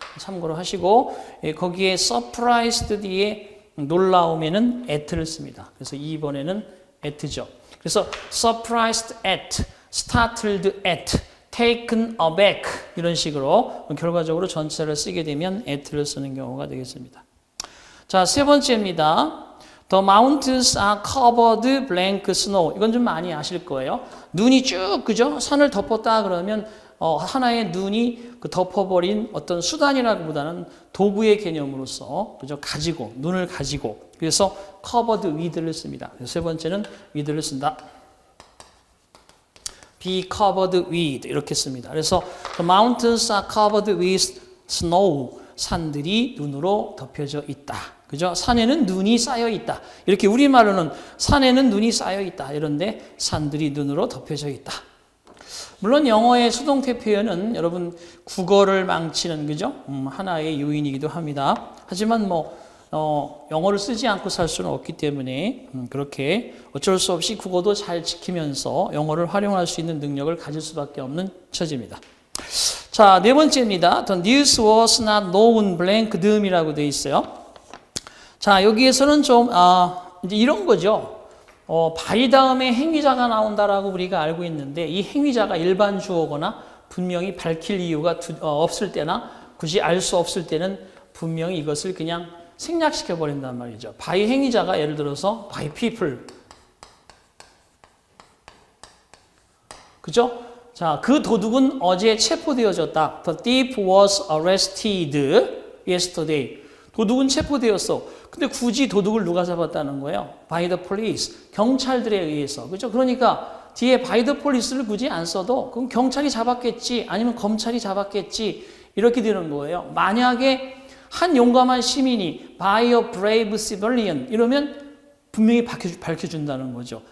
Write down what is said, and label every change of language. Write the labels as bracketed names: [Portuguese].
[Korean] 참고로 하시고 거기에 surprised 뒤에 놀라우면은 at를 씁니다. 그래서 2번에는 at죠. 그래서 surprised at, startled at, taken aback 이런 식으로 결과적으로 전치사를 쓰게 되면 at를 쓰는 경우가 되겠습니다. 자, 세 번째입니다. [English] The mountains are covered blank snow. [Korean] 이건 좀 많이 아실 거예요. 눈이 쭉 그죠? 산을 덮었다 그러면 하나의 눈이 그 덮어버린 어떤 수단이라기보다는 도구의 개념으로서 그죠? 가지고 눈을 가지고 그래서 covered with를 씁니다. 세 번째는 with를 쓴다. be covered with 이렇게 씁니다. 그래서 [English] the mountains are covered with snow. [Korean] 산들이 눈으로 덮여져 있다. 그죠? 산에는 눈이 쌓여 있다. 이렇게 우리말로는 산에는 눈이 쌓여 있다. 이런데 산들이 눈으로 덮여져 있다. 물론 영어의 수동태 표현은 여러분 국어를 망치는 그죠? 하나의 요인이기도 합니다. 하지만 영어를 쓰지 않고 살 수는 없기 때문에 그렇게 어쩔 수 없이 국어도 잘 지키면서 영어를 활용할 수 있는 능력을 가질 수밖에 없는 처지입니다. 자, 네 번째입니다. [English] The news was not known blank [Korean] 듬이라고 되어 있어요. 자, 여기에서는 좀 이제 이런 거죠. by 다음에 행위자가 나온다라고 우리가 알고 있는데 이 행위자가 일반 주어거나 분명히 밝힐 이유가 없을 때나 굳이 알 수 없을 때는 분명히 이것을 그냥 생략시켜 버린단 말이죠. by 행위자가 예를 들어서 by people. 그죠? 자, 그 도둑은 어제 체포되어졌다. [English] The thief was arrested yesterday. [Korean] 도둑은 체포되었어. 근데 굳이 도둑을 누가 잡았다는 거예요? [English] By the police. [Korean] 경찰들에 의해서. 그죠? 그러니까 뒤에 by the police를 굳이 안 써도 그럼 경찰이 잡았겠지 아니면 검찰이 잡았겠지 이렇게 되는 거예요. 만약에 한 용감한 시민이 [English] by a brave civilian [Korean] 이러면 분명히 밝혀준다는 거죠.